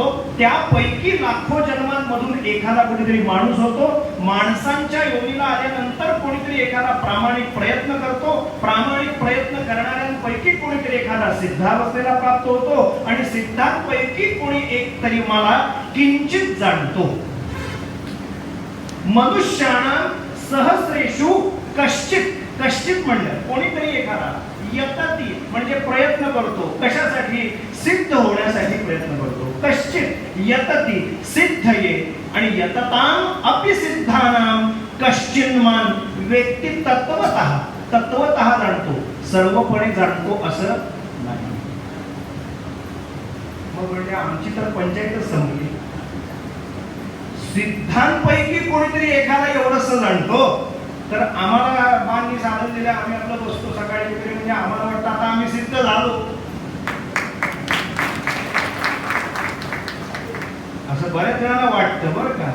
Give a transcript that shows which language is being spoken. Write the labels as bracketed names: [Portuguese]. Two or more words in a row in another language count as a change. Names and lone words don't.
[Marathi] त्यापैकी लाखो जन्मांमधून एखादा कुठेतरी माणूस होतो. माणसांच्या योनीला आल्यानंतर कोणीतरी एखादा प्रामाणिक प्रयत्न करतो. प्रामाणिक प्रयत्न करणाऱ्यांपैकी कोणीतरी एखादा सिद्धावस्थेला प्राप्त होतो. आणि सिद्धांपैकी कोणी एक तरी मला किंचित जाणतो. [Sanskrit] मनुष्याना सहस्रेषु कश्चित, [Marathi] कश्चित म्हणलं कोणीतरी एखादा, यतती म्हणजे प्रयत्न करतो. कशासाठी? सिद्ध होण्यासाठी प्रयत्न करतो. [Sanskrit] कश्चित यतती सिद्धये आणि यतताम अपि सिद्धानाम कश्चिन्मान वेत्ति तत्वतः. [Marathi] तत्वतः जाणतो, सर्वपणे जाणतो असं नाही. मग म्हणजे आमची तर पंचायतच संपली. सिद्धांपैकी कोणीतरी एखादा एवढंच जाणतो, तर आम्हाला माननी साधन दिलं, आम्ही आपलं बसतो सकाळी वगैरे, म्हणजे आम्हाला वाटतं आता आम्ही सिद्ध झालो असं बऱ्याच जणांना वाटतं बरं का.